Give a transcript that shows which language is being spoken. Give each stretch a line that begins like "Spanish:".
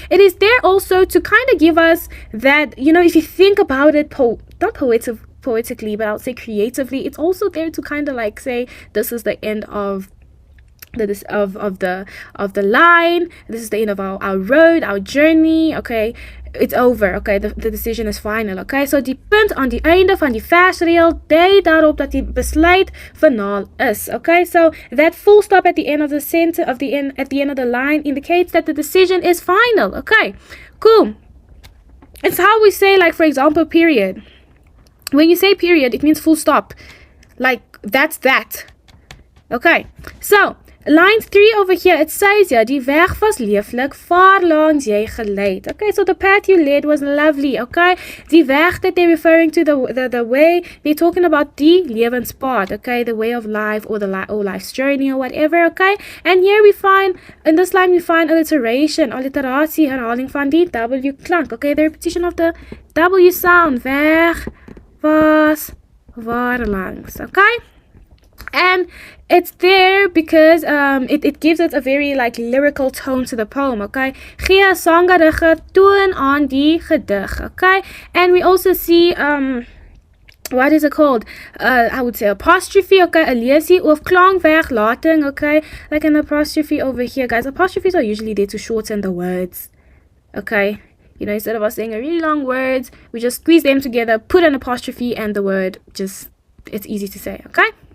English: It is there also to kind of give us that, you know, if you think about it, not poetically, but I would say creatively, it's also there to kind of like say this is the end of the line, this is the end of our road, our journey, okay, it's over, okay, the decision is final, okay?
Afrikaans: So die punt aan die einde van die versreël dui daarop dat die besluit finaal is, okay?
English: So that full stop at the end of the sentence, at the end of the line indicates that the decision is final, okay? Cool. It's how we say, like, for example, period. When you say period, it means full stop. Like, that's that. Okay. So, Line 3 over here, it says here,
Afrikaans: die weg was lieflik, waar langs jy geleid.
English: Okay, so the path you led was lovely, okay? Die weg that they're referring to, the way, they're talking about die lewenspad, okay? The way of life or or life's journey or whatever, okay? And here we find, in this line we find alliteration,
Afrikaans: alliteratie, herhaling van die W klank,
English: okay? The repetition of the W sound,
Afrikaans: weg was, waar langs,
English: okay? And it's there because it gives it a very like lyrical tone to the poem, okay?
Afrikaans: Gee 'n sangerige toon aan die gedig, okay?
English: And we also see what is it called? I would say apostrophe, okay?
Afrikaans: 'n leesie of klankweglating,
English: okay? Like an apostrophe over here, guys. Apostrophes are usually there to shorten the words, okay? You know, instead of us saying a really long words, we just squeeze them together, put an apostrophe, and the word just, it's easy to say, okay?